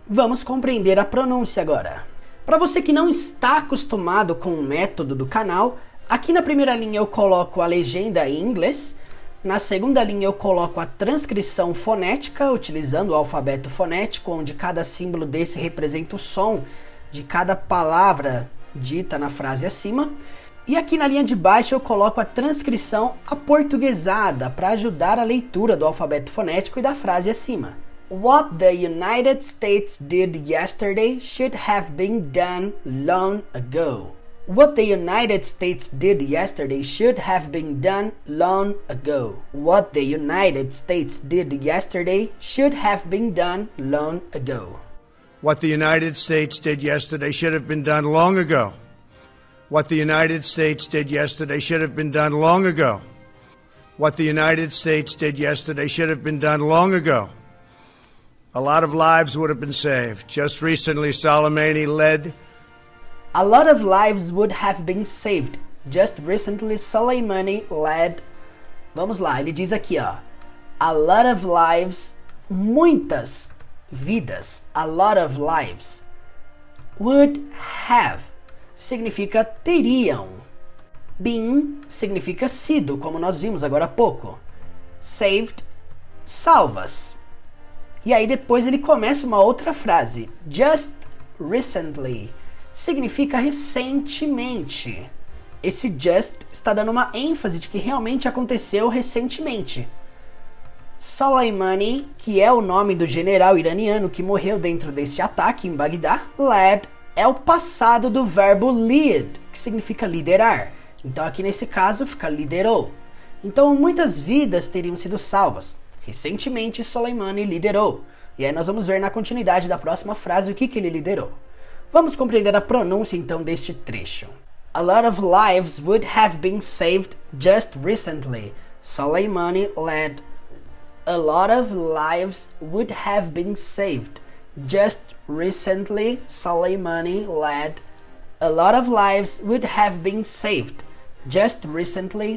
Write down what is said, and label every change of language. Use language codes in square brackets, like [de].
[pt] Vamos compreender a pronúncia agora. Para você que não está acostumado com o método do canal, aqui na primeira linha eu coloco a legenda em inglês, na segunda linha eu coloco a transcrição fonética, utilizando o alfabeto fonético, onde cada símbolo desse representa o som de cada palavra dita na frase acima. E aqui na linha de baixo eu coloco a transcrição aportuguesada para ajudar a leitura do alfabeto fonético e da frase acima. [en] What the United States did yesterday should have been done long ago. What the United States did yesterday should have been done long ago. What the United States did yesterday should have been done long ago. What the United States did yesterday should have been done long ago. What the United States did yesterday should have been done long ago. What the United States did yesterday should have been done long ago. A lot of lives would have been saved. Just recently, Soleimani led... A lot of lives would have been saved. Just recently, Soleimani led... [pt] Vamos lá, ele diz aqui, ó. [en] A lot of lives, [pt] muitas vidas. [en] A lot of lives. Would have [pt] significa teriam. Been significa sido, como nós vimos agora há pouco. Saved, salvas. E aí depois ele começa uma outra frase. [en] Just recently [pt] significa recentemente. Esse just está dando uma ênfase de que realmente aconteceu recentemente. Soleimani, que é o nome do general iraniano que morreu dentro deste ataque em Bagdá, led é o passado do verbo lead, que significa liderar. Então aqui nesse caso fica liderou. Então muitas vidas teriam sido salvas. Recentemente Soleimani liderou. E aí nós vamos ver na continuidade da próxima frase o que ele liderou. Vamos compreender a pronúncia então deste trecho. [en] A lot of lives would have been saved just recently. Soleimani led. A lot of lives would have been saved just recently. Soleimani led. A lot of lives would have been saved just recently.